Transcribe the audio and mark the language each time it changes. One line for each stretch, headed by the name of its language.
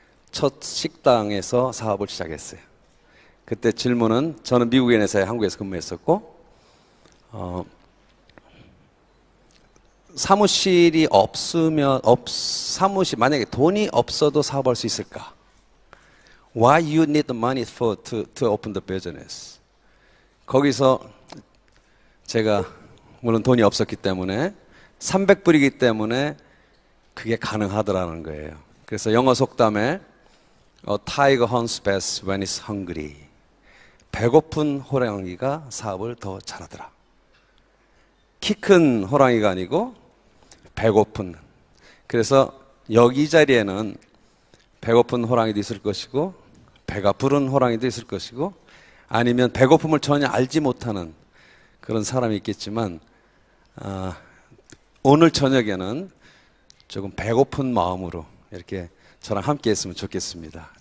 Korean: 첫 식당에서 사업을 시작했어요. 그때 질문은 저는 미국인 회사에 한국에서 근무했었고 사무실이 없으면 사무실 만약에 돈이 없어도 사업할 수 있을까?
English: Why you need the money to open the business?
Korean: 거기서 제가 물론 돈이 없었기 때문에 300불이기 때문에 그게 가능하더라는 거예요. 그래서 영어 속담에
English: A tiger hunts best when it's hungry.
Korean: 배고픈 호랑이가 사업을 더 잘하더라. 키 큰 호랑이가 아니고 배고픈. 그래서 여기 자리에는 배고픈 호랑이도 있을 것이고 배가 부른 호랑이도 있을 것이고 아니면 배고픔을 전혀 알지 못하는 그런 사람이 있겠지만 오늘 저녁에는 조금 배고픈 마음으로 이렇게 저랑 함께 했으면 좋겠습니다.